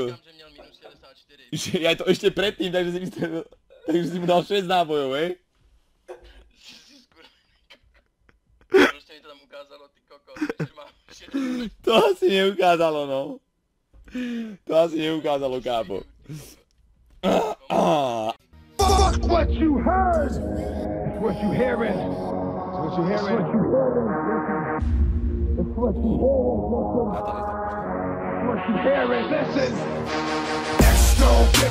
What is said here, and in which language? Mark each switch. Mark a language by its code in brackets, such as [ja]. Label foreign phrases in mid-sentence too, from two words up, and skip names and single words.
[cs] Říkám, že měl minus 64. [sk] Ja to ešte predtým, takže si myslel, takže si mu dal 6 nábojov, hej? Si skurvený. Proste mi to tam ukázalo, ty kokos, že mám 60. To asi neukázalo, no. To asi neukázalo, kápo. [en] Fuck what you heard! What you hearing? What you hearing? It's what you hearing. What you hearing? Listen. Next, don't give it to ya.